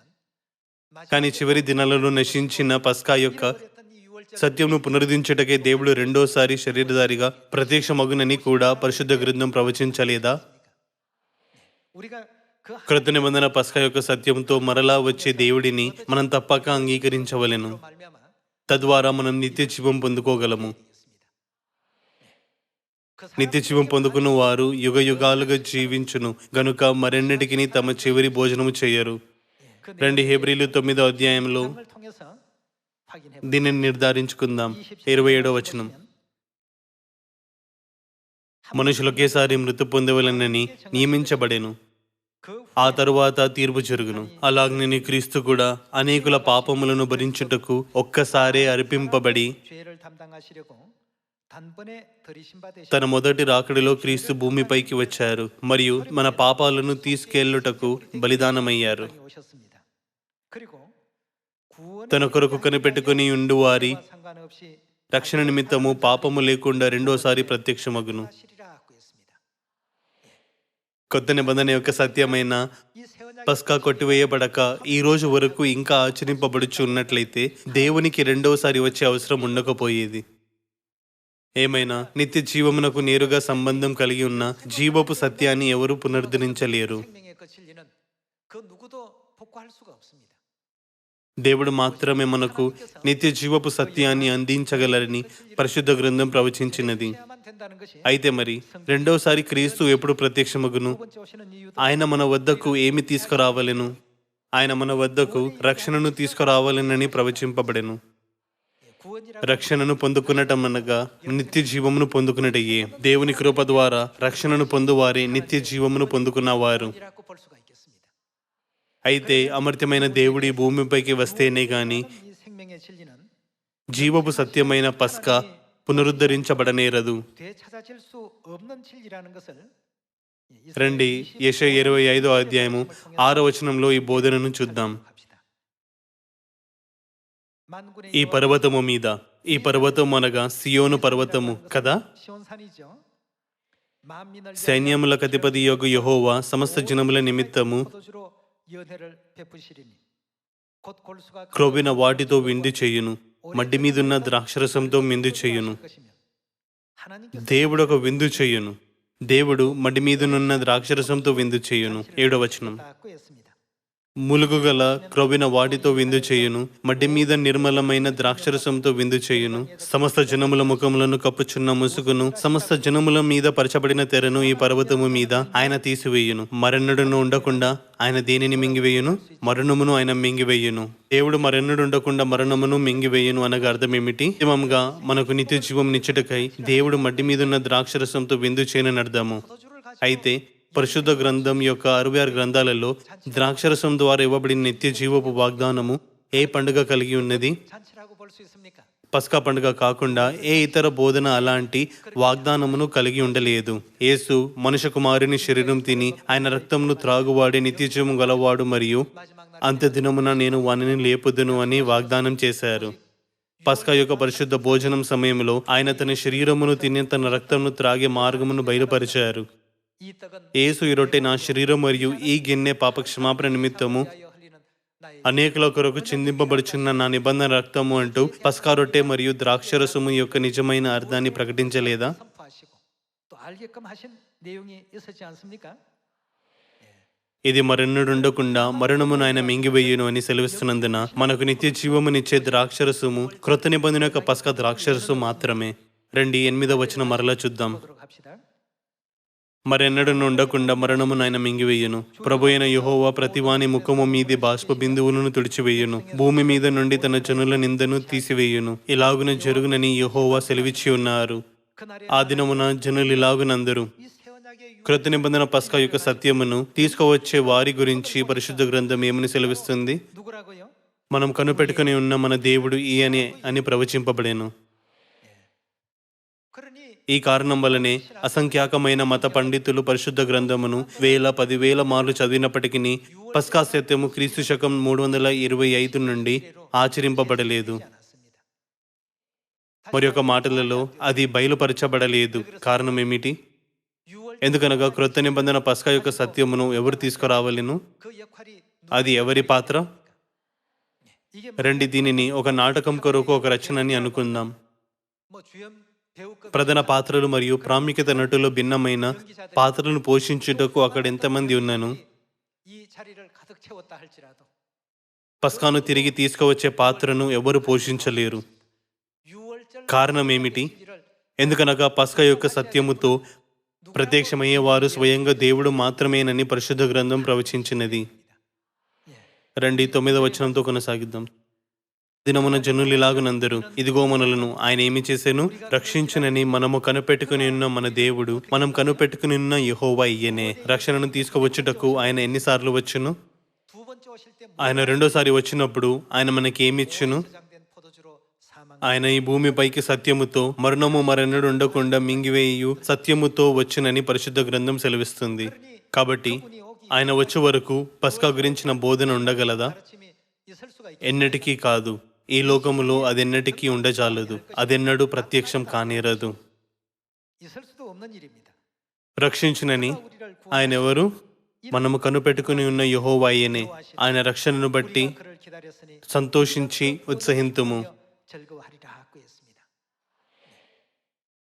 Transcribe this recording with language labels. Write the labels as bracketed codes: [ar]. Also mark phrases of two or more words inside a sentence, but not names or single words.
[te] కానీ చివరి దినాలలో నశించిన పస్కా యొక్క [ko] 마지막에 이 6월절 [te] సత్యంను పునరుద్ధరించుటకై దేవుడు రెండోసారి శరీరధారిగా ప్రత్యక్షమగునని కూడా పరిశుద్ధ గ్రంథం ప్రవచించలేదా? [ko] 우리가 그 [te] కృత నిబంధన పస్కా యొక్క సత్యంతో మరలా వచ్చే దేవుడిని మనం తప్పక అంగీకరించవలెను. [ko] 말미암아 [te] తద్వారా మనం నిత్య జీవం పొందుకోగలము. [ko] 그 [te] నిత్య జీవం పొందుకున్న వారు యుగ యుగాలుగా జీవించును గనుక మరెన్నటికి తమ చివరి భోజనము చేయరు. [ko] 그 [te] 2 హెబ్రీలు 9వ అధ్యాయంలో [ko] 내용을 통해서 확인해 [te] దీనిని నిర్ధారించుకుందాం. 27వ వచనం. మనుషులు ఒకేసారి మృతి పొందవలనని నియమించబడెను. [ko] 그 [te] ఆ తరువాత తీర్పు జరుగును. అలాగనే క్రీస్తు కూడా అనేకుల పాపములను భరించుటకు ఒక్కసారే అర్పింపబడి [ko] 죄를 담당하시려고 단번에 들이신 바 되시 [te] తన మొదటి రాకడిలో క్రీస్తు భూమిపైకి వచ్చారు మరియు మన పాపాలను తీసుకెళ్లుటకు బలిదానమయ్యారు. [ko] 오셨습니다. 그리고 구원 [te] తన కొరకు కనిపెట్టుకుని ఉండు వారి [ko] 상관없이 [te] రక్షణ నిమిత్తము పాపము లేకుండా రెండోసారి ప్రత్యక్షమగును. [ko] 하시리라고 했습니다. [te] కొత్త నిబంధన యొక్క సత్యమైన [ko] 이 세원약 [te] పస్కా కొట్టివేయబడక ఈ రోజు వరకు ఇంకా ఆచరింపబడుచు ఉన్నట్లయితే దేవునికి రెండోసారి వచ్చే అవసరం ఉండకపోయేది. ఏమైనా నిత్య జీవమునకు నేరుగా సంబంధం కలిగి ఉన్న జీవపు సత్యాన్ని ఎవరు పునరుద్ధరించలేరు. [ko] 생명의 그 진리는 그 누구도 복구할 수가 없습니다. [te] దేవుడు మాత్రమే మనకు నిత్య జీవపు సత్యాన్ని అందించగలరని పరిశుద్ధ గ్రంథం ప్రవచించినది. [ko] 해야만 된다는 것이 [te] అయితే మరి రెండోసారి క్రీస్తు ఎప్పుడు ప్రత్యక్షమగును? [ko] 두 번째 오시는 이유도 [te] ఆయన మన వద్దకు ఏమి తీసుకురావలెను? ఆయన మన వద్దకు రక్షణను తీసుకురావాలనని ప్రవచింపబడెను. [ko] 구원이라고 [te] రక్షణను పొందుకునటం అనగా నిత్య జీవమును పొందుకున్నటయ్యే. దేవుని కృప ద్వారా రక్షణను పొందువారే నిత్య జీవమును పొందుకున్నవారు. [ko] 이라고 볼 수가 있겠습니다. [te] అయితే అమర్త్యమైన దేవుడి భూమిపైకి వస్తేనే గాని [ko] 이 생명의 진리는 [te] జీవపు సత్యమైన పస్కా పునరుద్ధరించబడనేరదు. [ko] 되찾아질 수 없는 진리라는 것을 [te] రండి యెషయా 25వ అధ్యాయము 6వ వచనంలో ఈ బోధనను చూద్దాం. [ko] 만군의 [te] ఈ పర్వతము మీద, ఈ పర్వతం అనగా సియోను పర్వతము కదా, [ko] 시온산이죠. 만민을 [te] సైన్యములకు అధిపతి యొగు యెహోవా సమస్త జనముల నిమిత్తము [ko] 포도주로 연회를 베푸시리니 곧 골수가 [te] క్రొవ్విన వాటితో విందు చేయును, మడ్డి మీదున్న ద్రాక్షరసంతో విందు చేయును. [ko] 하나님께서 [te] దేవుడు ఒక విందు చేయును. దేవుడు మడ్డి మీదనున్న ద్రాక్షరసంతో విందు చేయును. 7వ వచనం. [ko] 꾸였습니다. [te] ములుగుగల క్రొవ్విన వాటితో విందు చేయును, మడ్డి మీద నిర్మలమైన ద్రాక్షరసంతో విందు చేయును. సమస్త జనముల ముఖములను కప్పుచున్న ముసుగును, సమస్త జనముల మీద పరచబడిన తెరను ఈ పర్వతము మీద ఆయన తీసివేయును. మరెన్నడును ఉండకుండా ఆయన దేనిని మింగివేయును? మరణమును ఆయన మింగివేయును. దేవుడు మరెన్నడు ఉండకుండా మరణమును మింగివేయును అనగా అర్థం ఏమిటి? అంతిమంగా మనకు నిత్య జీవం నిచ్చుటకై దేవుడు మడ్డి మీదున్న ద్రాక్షరసంతో విందు చేయనని అర్థము. [ko] 포도주를 가지고 [te] అయితే పరిశుద్ధ గ్రంథం యొక్క 66 గ్రంథాలలో ద్రాక్షరసం ద్వారా ఇవ్వబడిన నిత్య జీవపు వాగ్దానము ఏ పండుగ కలిగి ఉన్నది? [ko] 잔치라고 볼 수 있습니까? [te] పస్కా పండుగ కాకుండా ఏ ఇతర బోధన అలాంటి వాగ్దానమును కలిగి ఉండలేదు. యేసు మనుష్య కుమారుని శరీరం తిని ఆయన రక్తమును త్రాగువాడి నిత్య జీవము గలవాడు మరియు [ko] 마지막 날 [te] అంత్య దినమున నేను వానిని లేపుదును అని వాగ్దానం చేశారు. పస్కా యొక్క పరిశుద్ధ భోజనం సమయంలో ఆయన తన శరీరమును తిని తన రక్తమును త్రాగే మార్గమును బయలుపరిచారు. [ko] 이 떡은 [te] యేసు ఈ రొట్టె నా శరీరం మరియు ఈ గిన్నె పాప క్షమాపణ నిమిత్తము [ko] 위하여 흘리는 나의 [te] అనేకుల కొరకు చిందింపబడుచున్న నా నిబంధన రక్తము అంటూ పస్కా రొట్టె మరియు ద్రాక్షరసము యొక్క నిజమైన అర్థాన్ని ప్రకటించలేదా? [ko] 선포하시고 또 알게끔 하신 내용이 있었지 않습니까? [te] ఇది మరెన్నడు ఉండకుండా మరణమును ఆయన మింగివేయును అని సెలవిస్తున్నందున మనకు నిత్య జీవమునిచ్చే ద్రాక్షరసము క్రొత్త నిబంధన యొక్క పస్కా ద్రాక్షరసము మాత్రమే. రండి 8వ వచనం మరలా చూద్దాం. [ko] 보도록 합시다. [te] మరెన్నడను ఉండకుండా మరణమును ఆయన మింగివేయును. ప్రభు అయిన యెహోవా ప్రతివాని ముఖము మీది బాష్ప బిందువులను తుడిచివేయును, భూమి మీద నుండి తన జనుల నిందను తీసివేయును. ఇలాగున జరుగునని యెహోవా సెలవిచ్చి ఉన్నారు. [ko] 그날에 [te] ఆ దినమున జనులు ఇలాగునందరు. [ko] 이 새 언약의 [te] క్రొత్త నిబంధన పస్కా యొక్క సత్యమును తీసుకువచ్చే వారి గురించి పరిశుద్ధ గ్రంథం ఏమని సెలవిస్తుంది? [ko] 누구라고요? [te] మనం కనుపెట్టుకుని ఉన్న మన దేవుడు ఈ అని ప్రవచింపబడేను. [ko] 그러니 [te] ఈ కారణం వల్లనే అసంఖ్యాకమైన మత పండితులు పరిశుద్ధ గ్రంథమును 1000-10,000 మార్లు చదివినప్పటికీ పస్కా సత్యము క్రీస్తు శకం 325 నుండి ఆచరింపబడలేదు. [ko] 않았습니다. [te] మరి యొక్క మాటలలో అది బయలుపరచబడలేదు. కారణం ఏమిటి? [ko] 6월 [te] ఎందుకనగా క్రొత్త నిబంధన పస్కా యొక్క సత్యమును ఎవరు తీసుకురావలెను? [ko] 그 역할이 [te] అది ఎవరి పాత్ర? [ko] 이게 [te] రండి దీనిని ఒక నాటకం కొరకు ఒక రచనని అనుకుందాం. [ko] 뭐 주연 배우급 [te] ప్రధాన పాత్రలు మరియు ప్రాముఖ్యత నటులు భిన్నమైన పాత్రలను పోషించుటకు అక్కడ ఎంతమంది ఉన్నాను? [ko] 이 자리를 가득 채웠다 할지라도 [te] పస్కాను తిరిగి తీసుకువచ్చే పాత్రను ఎవరు పోషించలేరు. [ko] 6월절 [te] కారణం ఏమిటి? ఎందుకనగా పస్కా యొక్క సత్యముతో ప్రత్యక్షమయ్యేవారు స్వయంగా దేవుడు మాత్రమేనని పరిశుద్ధ గ్రంథం ప్రవచించినది. రండి 9వ వచనంతో కొనసాగిద్దాం. దినమున జనులు ఇలాగునందరు, ఇదిగో మనలను ఆయన ఏమి చేశాను? రక్షించునని మనము కనిపెట్టుకుని ఉన్న మన దేవుడు, మనం కనిపెట్టుకుని ఉన్న యెహోవా ఈయనే. రక్షణను తీసుకువచ్చుటకు ఆయన ఎన్నిసార్లు వచ్చును? [ko] 두 번째 오실 때 [te] ఆయన రెండోసారి వచ్చినప్పుడు ఆయన మనకి ఏమి ఇచ్చును? [ko] 저장된 포도주로 사망 [te] ఆయన ఈ భూమిపైకి సత్యముతో మరణము మరెన్నడు ఉండకుండా మింగివేయు సత్యముతో వచ్చునని పరిశుద్ధ గ్రంథం సెలవిస్తుంది. కాబట్టి ఆయన వచ్చే వరకు పస్కా గురించిన బోధన ఉండగలదా? [ko] 가르침이 있을 수가 있 [te] ఎన్నటికీ కాదు. ఈ లోకములో అదెన్నటికీ ఉండజాలదు. అదెన్నడూ ప్రత్యక్షం కానేరదు. [ko] 있을 수도 없는 일입니다. [te] రక్షించునని [ko] 우리를 [te] ఆయన ఎవరు? మనము కనుపెట్టుకుని ఉన్న యెహోవా ఆయనే. ఆయన రక్షణను బట్టి [ko] 그를 기다렸으니 [te] సంతోషించి ఉత్సహింతుము. [ko] 즐거워하리라 하고 했습니다.